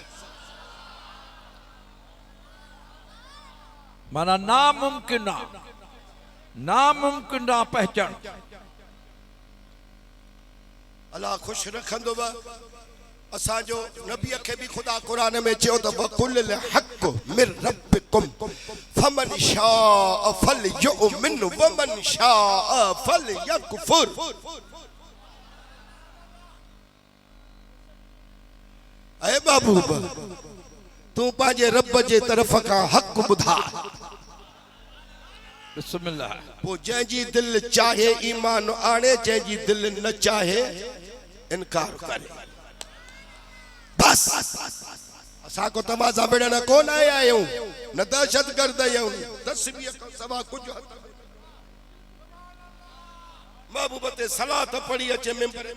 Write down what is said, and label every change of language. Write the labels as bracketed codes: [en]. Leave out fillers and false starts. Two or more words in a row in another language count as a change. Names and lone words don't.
[sd] माना नामुमकिन आ पहचान। अल्लाह खुश रखंदो असांजो नबी खे भी खुदा कुरान में चयो त [ar] وقل الحق من ربكم فمن شاء فليؤمن ومن شاء فليكفر. [sd] ऐ महबूब तू पांजे रब जे तरफ का हक़ बुधा बिस्मिल्लाह वो जंहिंजी दिल चाहे ईमान आणे जंहिंजी दिल न चाहे इनकार करे बस। असां को तमाशा विढ़ण कोन आया आहियूं न दहशतगर्द आहियूं तस्बीह खां सवा कुझु महबूब ते सलात पढ़ी अचे मिंबर